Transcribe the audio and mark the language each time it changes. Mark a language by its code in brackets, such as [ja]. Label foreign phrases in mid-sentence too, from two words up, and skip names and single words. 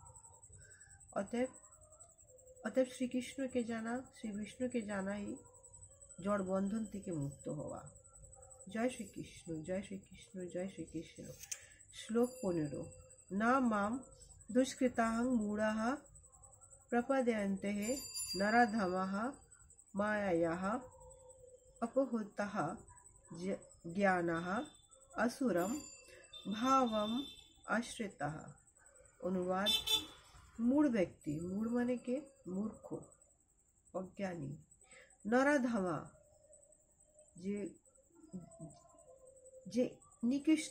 [bn] অতএব শ্রীকৃষ্ণকে জানা, শ্রী বিষ্ণুকে জানাই জড় বন্ধন থেকে মুক্ত হওয়া। জয় শ্রীকৃষ্ণ, জয় শ্রীকৃষ্ণ, জয় শ্রীকৃষ্ণ। [sa] শ্লোক 15। না মাম দুষ্কৃতাং মূঢ়াঃ প্রপদ্যন্তে নরধমাঃ মায়ায়াঃ अपहृतः ज्ञानः असुरम भावम आश्रितः। [hi] अनुवाद, मूढ़ व्यक्ति, मूढ़ माने के मूर्ख अज्ञानी, नराधमा [bn] যে নিকৃষ্ট,